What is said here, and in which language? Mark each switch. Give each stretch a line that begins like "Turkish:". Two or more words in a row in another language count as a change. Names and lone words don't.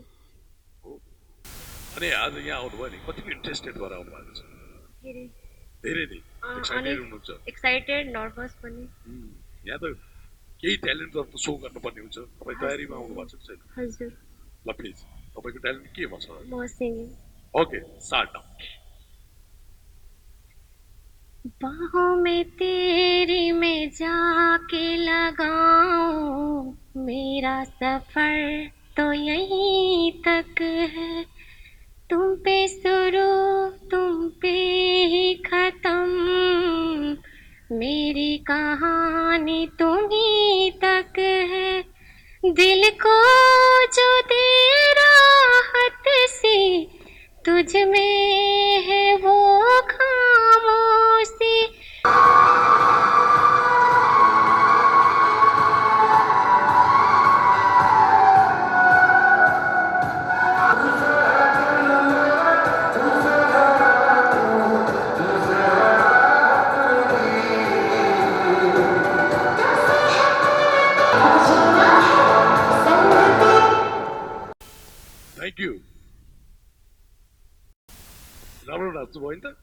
Nepali: हो अनि आज यहाँ आउनुभयो नि कतिको इन्ट्रेस्टेड भएर आउनु भएको छ धेरै नै एक्साइटेड हुनुहुन्छ
English: excited nervous
Nepali: पनि यहाँ त केही ट्यालेन्ट त सो गर्नुपर्ने हुन्छ तपाईँ तयारीमा आउनु भएको छ छैन हजुर ल प्लिज तपाईँको ट्यालेन्ट केमा छ म सिङ्गिङ
English: okay start now
Hindi: बाहों में तेरी मैं जाके लगाऊं मेरा सफर तो यहीं तक है तुम पे शुरू तुम पे ही खत्म मेरी कहानी तुम ही तक है दिल को जो दे राहत सी तुझ में है वो खामोशी
English: thank you
Nepali: राम्रो नाच्नु भयो नि त